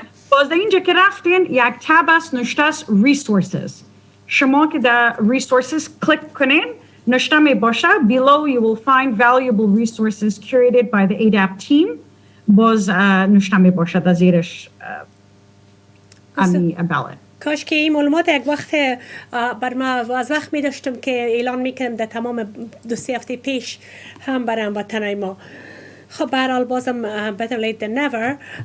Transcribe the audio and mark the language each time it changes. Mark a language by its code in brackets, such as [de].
[fa] باز در اینجا که رفتین یک تب است نوشته است resources. شما که در resources کلیک کنین نوشته می باشه [en] below you will find valuable resources curated by the ADAP team. [fa] باز نوشته می باشه در زیرش ballot. کاش که این معلومات یک وقت بر ما از وقت می داشتم که اعلان میکنم در تمام 2-3 هفته پیش هم برام وطنای ما. خب به هر حال بازم [en] better late than never.